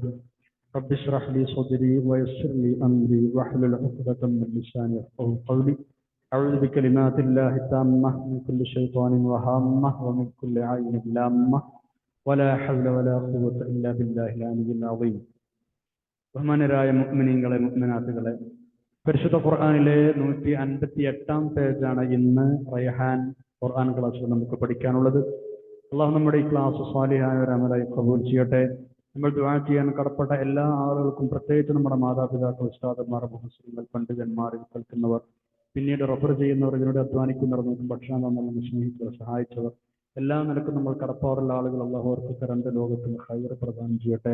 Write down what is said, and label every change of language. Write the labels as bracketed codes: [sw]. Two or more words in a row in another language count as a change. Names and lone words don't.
[ar] رب اشرح لي صدري ويسر لي أمري واحلل عقدة من لساني يفقهوا قولي. أعوذ بكلمات الله التامة من كل شيطان وهامة ومن كل عين لامة ولا حول ولا قوة إلا بالله العلي العظيم. [ml] ബഹുമാനരായ മുഅ്മിനീങ്ങളെ മുഅ്മിനാത്തുകളെ, പരിശുദ്ധ ഖുർആനിലെ 158 പേജാണ് ഇന്ന് റൈഹാൻ ഖുർആൻ ക്ലാസ്സിൽ നമുക്ക് പഠിക്കാനുള്ളത്. അള്ളാഹു നമ്മുടെ ഈ ക്ലാസ് സാലിഹായ ഒരു അമലായി ഖബൂൽ ചെയ്യട്ടെ. നമ്മൾ ദുആ ചെയ്യാൻ കടപ്പെട്ട എല്ലാ ആളുകൾക്കും, പ്രത്യേകിച്ച് നമ്മുടെ മാതാപിതാക്കൾ, ഉസ്താദന്മാർ, മുഹസ്സിനുകൾ, പണ്ഡിതന്മാർ, കേൾക്കുന്നവർ, പിന്നീട് റഫർ ചെയ്യുന്നവർ, ഇതിനോട് അധ്വാനിക്കുന്നവർ, നമുക്ക് ഭക്ഷണം തന്നവർ, സ്നേഹിച്ചവർ, സഹായിച്ചവർ, എല്ലാ നിലക്കും നമ്മൾ കടപ്പാടുള്ള ആളുകൾ അല്ലാഹു അവർക്ക് രണ്ട് ലോകത്തും ഖൈർ പ്രദാനം ചെയ്യട്ടെ.